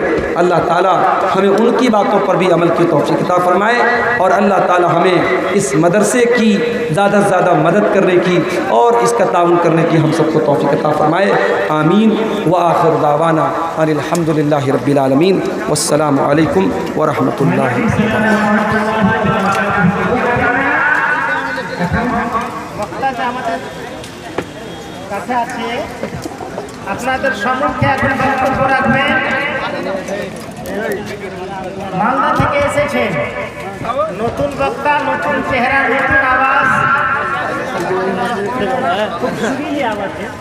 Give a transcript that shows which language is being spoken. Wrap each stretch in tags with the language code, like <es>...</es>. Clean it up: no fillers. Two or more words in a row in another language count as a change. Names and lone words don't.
<ur>اللہ تعالیٰ ہمیں ان کی باتوں پر بھی عمل کی توفیق عطا فرمائے، اور اللہ تعالیٰ ہمیں اس مدرسے کی زیادہ سے زیادہ مدد کرنے کی اور اس کا تعاون کرنے کی ہم سب کو توفیق عطا فرمائے۔ آمین۔</ur> <ar>وآخر دعوانا ان الحمد للہ رب العالمین، والسلام علیکم ورحمۃ اللہ وبرکاتہ۔</ar> <bn>কাছে আছে আপনাদের সম্মুখে এখন বক্তব্য রাখবেন মালদা থেকে এসেছেন নতুন বক্তা, নতুন চেহারা, নতুন আওয়াজ, খুব সুরিলি আওয়াজ।</bn>